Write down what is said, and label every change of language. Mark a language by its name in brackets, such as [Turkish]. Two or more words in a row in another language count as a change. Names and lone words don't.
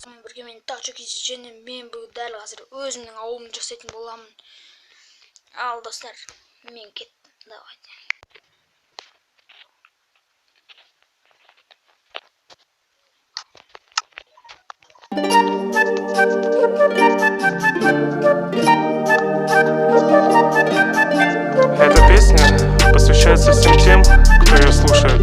[Kazakh] Бірге мен тақча кезі және мен бүгін дәл қазір өзімнің ауылымды жасайтын боламын. Ал достар, мен кеттім. [Russian] Давайте. Эта песня посвящается всем тем, кто ее слушает.